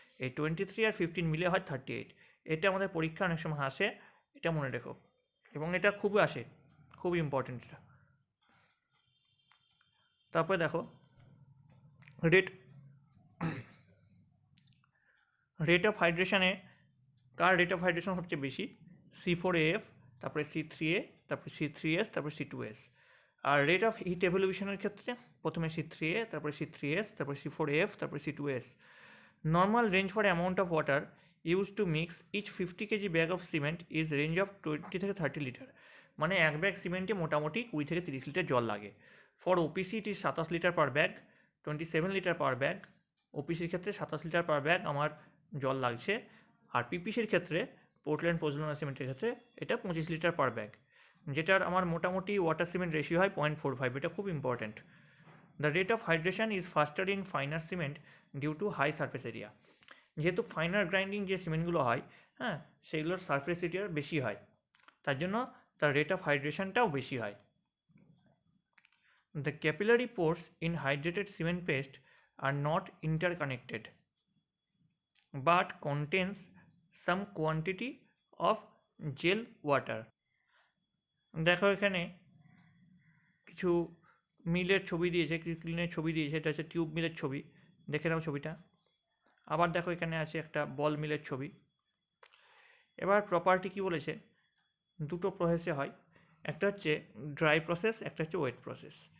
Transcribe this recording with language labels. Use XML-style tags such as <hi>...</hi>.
<bn>এই 23 আর 15 মিলে হয় 38। এটা আমাদের পরীক্ষা অনেক সময় আসে, এটা মনে রেখো, এবং এটা খুবই আসে, খুব ইম্পর্টেন্ট এটা। তারপরে দেখো rate of হাইড্রেশনে car rate of hydration সবচেয়ে বেশি? C4AF, তারপরে C3A, তারপরে C3S, তারপরে C2S। আর rate of heat এভলিউশনের ক্ষেত্রে প্রথমে C3A, তারপরে C3S, তারপরে C4AF, তারপরে C2S।</bn> <en>Normal range for amount of water use to mix each 50 KG bag of cement is range of 20 থেকে 30 litre.</en> <bn>মানে এক ব্যাগ সিমেন্টে মোটামুটি 20 থেকে 30 লিটার জল লাগে।</bn> <en>for OPC it is 27 litre per bag,</en> <bn>27 litre per bag. ওপিসির ক্ষেত্রে 27 litre per bag আমার জল লাগছে। আর পিপিসির ক্ষেত্রে, পোর্টল্যান্ড পোজোলানা সিমেন্টের ক্ষেত্রে, এটা 25 লিটার পার ব্যাগ, যেটার আমার মোটামুটি ওয়াটার সিমেন্ট রেশিও হয় 0.45। এটা খুব important.</bn> <en>The rate of hydration is faster in finer cement due to high surface area.</en> <bn>যেহেতু ফাইনার গ্রাইন্ডিং যে সিমেন্টগুলো হয়, হ্যাঁ, সেগুলোর সারফেস এরিয়া বেশি হয়, তার জন্য তার রেট অফ হাইড্রেশনটাও বেশি হয়।</bn> <en>The capillary pores in hydrated cement paste are not interconnected but contains some quantity of gel water.</en> <bn>দেখো এখানে কিছু মিলের ছবি দিয়েছে, কিছু ক্লিনের ছবি দিয়েছে। এটা হচ্ছে টিউব মিলের ছবি, দেখে নাও ছবিটা। আবার দেখো এখানে আছে একটা বল মিলের ছবি। এবার প্রপার্টি কি বলেছে, দুটো প্রসেসে হয়, একটা হচ্ছে ড্রাই প্রসেস, একটা হচ্ছে ওয়েট প্রসেস।</bn>